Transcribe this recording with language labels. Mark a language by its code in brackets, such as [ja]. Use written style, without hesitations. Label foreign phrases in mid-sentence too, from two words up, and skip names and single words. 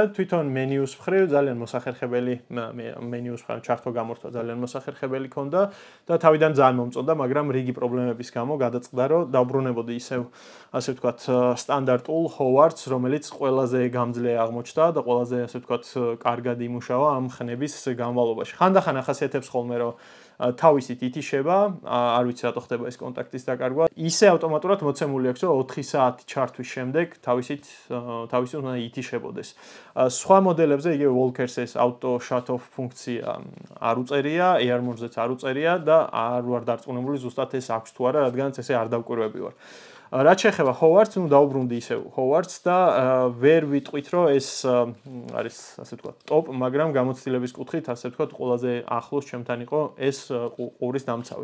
[ka] თვითონ მენიუს მხრივ ძალიან მოსახერხებელი მენიუს მხრივ ჩართო გამორთვა ძალიან მოსახერხებელი ქონდა და თავიდან ძალიან მომწონდა, მაგრამ რიგი პრობლემების გამო გადაწყდა, რომ დავბრუნებოდი ისევ, ასე ვთქვათ, სტანდარტულ Howard's, რომელიც ყველაზე გამძლე აღმოჩნდა და ყველაზე, ასე ვთქვათ, კარგად იმუშავა ამ ხნების განმავლობაში. ხანდახან ახასიათებს ხოლმე, რომ თავისით ითიშება, არ ვიცი რატო ხდება ეს კონტაქტის დაკარგვა. ისე ავტომატურად მოცემული აქვს, რომ 4 საათი ჩართვის შემდეგ თავისით უნდა ითიშებოდეს. სხვა მოდელებზე იგივე Walkers-ეს [en] auto shut off [ka] ფუნქცია არ უწერია, ARMOR-ზეც არ უწერია და არ ვარ დარწმუნებული ზუსტად ეს აქვს თუ არა, რადგანაც ესე არ დავკვირვები ვარ. რაც შეეხება Howard's, დაუბრუნდი ისევ Howard's და ვერ ვიტყვით, რომ ეს არის, ასე ვთქვათ, ტოპ, მაგრამ გამოცდილების კუთხით, ასე ვთქვათ, ყველაზე ახლოს ჩემთან იყო ეს ყურის დამცავი.